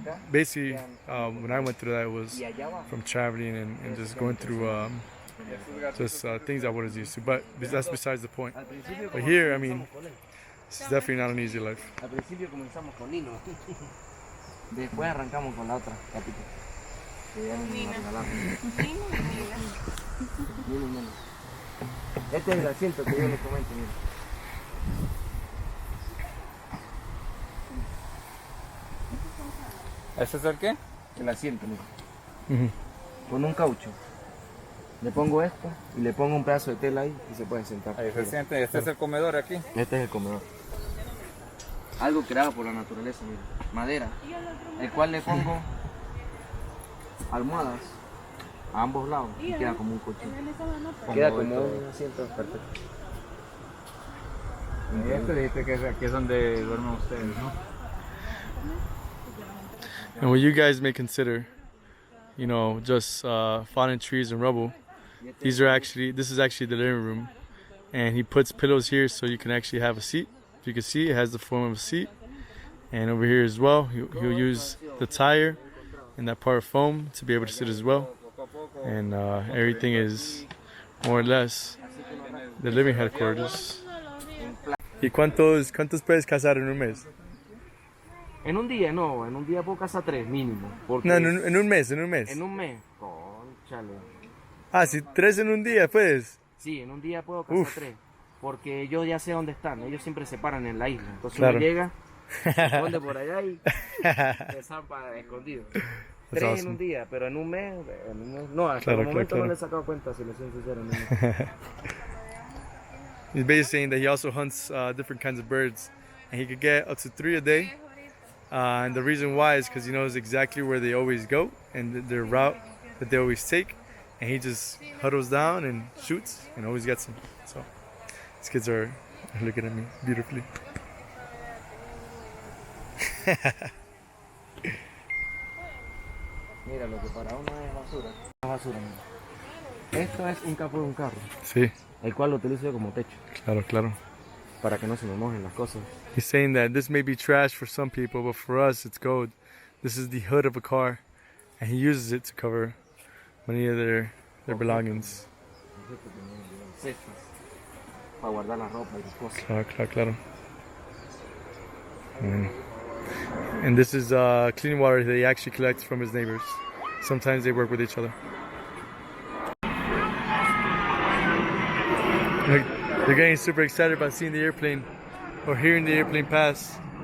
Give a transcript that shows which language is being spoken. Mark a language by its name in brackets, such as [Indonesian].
[English] Basically, when I went through that, it was from traveling and just going through things I wasn't used to. But that's besides the point. But here, I mean, it's definitely not an easy life. [Spanish] Al principio comenzamos con Nino, después arrancamos con la otra gatita. Que ya nos regalaron. Nino y Nino. Este es el asiento que yo les comento, miren. ¿Ese es el qué? El asiento, miren. Con un caucho. Le pongo esto y le pongo un pedazo de tela ahí y se puede sentar. Ahí se siente, este es el comedor aquí. Este es el comedor. Algo creado por la naturaleza, miren. Madera, el cual le pongo almohadas a ambos lados y queda como un colchón. Queda como un asiento perfecto. Y este dijiste que aquí es donde duermen ustedes, ¿no? [English] And what you guys may consider, just fallen trees and rubble, this is actually the living room, and he puts pillows here so you can actually have a seat. If you can see, it has the form of a seat, and over here as well, he'll use the tire and that part of foam to be able to sit as well, and everything is more or less the living headquarters. [Spanish] ¿Y cuántos puedes cazar en un mes? En un día no, en un día puedo cazar 3 mínimo. Porque No, en un mes. En un mes, cónchale. Ah, si 3 en un día, pues. Sí, en un día puedo cazar 3. Porque yo ya sé dónde están. Ellos siempre se paran en la isla. Entonces Claro. uno llega, se esconde por allá y se zampa escondido. 3 en [English] awesome. [Spanish] un día, pero en un mes no, hasta Claro, el momento claro. no le he sacado cuenta, si le soy sincero. No. [English] He's basically saying that he also hunts different kinds of birds, and he could get up to 3 a day. And the reason why is because he knows exactly where they always go and their route that they always take, and he just huddles down and shoots and always gets them. So these kids are looking at me beautifully. [Spanish] Mira, lo que para uno es basura. Es basura, mira. Esto es un capó de un carro, Sí, el cual lo utilizo yo como techo, claro, claro. para que no se me mojen las cosas. [English] He's saying that this may be trash for some people, but for us it's gold. This is the hood of a car, and he uses it to cover many of their belongings. [Spanish] Cestas, para guardar la ropa y las cosas. Claro, claro, claro. [English] And this is clean water that he actually collects from his neighbors. Sometimes they work with each other. Look, they're getting super excited about seeing the airplane or hearing the airplane pass.